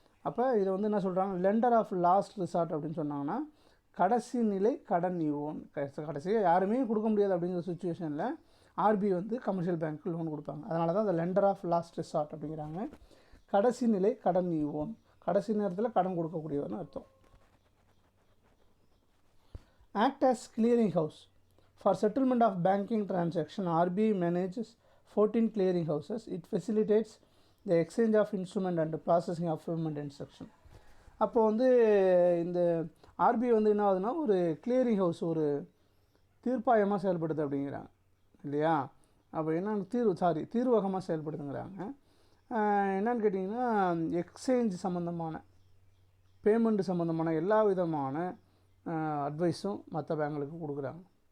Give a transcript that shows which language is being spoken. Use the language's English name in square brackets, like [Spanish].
[Tamil] அப்போ இதை வந்து என்ன சொல்கிறாங்க, லெண்டர் ஆஃப் லாஸ்ட் ரிசார்ட் அப்படின்னு சொன்னாங்கன்னா கடைசி நிலை கடன் ஈவோன். கடைசியாக யாருமே கொடுக்க முடியாது அப்படிங்கிற சுச்சுவேஷனில் ஆர்பிஐ வந்து கமர்ஷியல் பேங்க்கு லோன் கொடுப்பாங்க. அதனால தான் அந்த லெண்டர் ஆஃப் லாஸ்ட் ரிசார்ட் அப்படிங்கிறாங்க. கடைசி நிலை கடன் ஈவோன், கடைசி நேரத்தில் கடன் கொடுக்கக்கூடியவர்னு அர்த்தம். [English] Act as clearing house for settlement of banking transaction. RBI manages 14 clearing houses. It facilitates the exchange of instrument and processing of payment instruction. [Tamil] அப்போ வந்து இந்த ஆர்பிஐ வந்து என்ன ஆகுதுன்னா ஒரு கிளியரிங் ஹவுஸ், ஒரு தீர்ப்பாயமாக செயல்படுது அப்படிங்கிறாங்க இல்லையா. அப்போ என்னென்னு தீர்வகமாக செயல்படுதுங்கிறாங்க. என்னன்னு கேட்டிங்கன்னா எக்ஸ்சேஞ்ச் சம்மந்தமான பேமெண்ட் சம்மந்தமான எல்லா விதமான அட்வைஸும் மற்ற பேங்க்குகளுக்கு கொடுக்குறாங்க.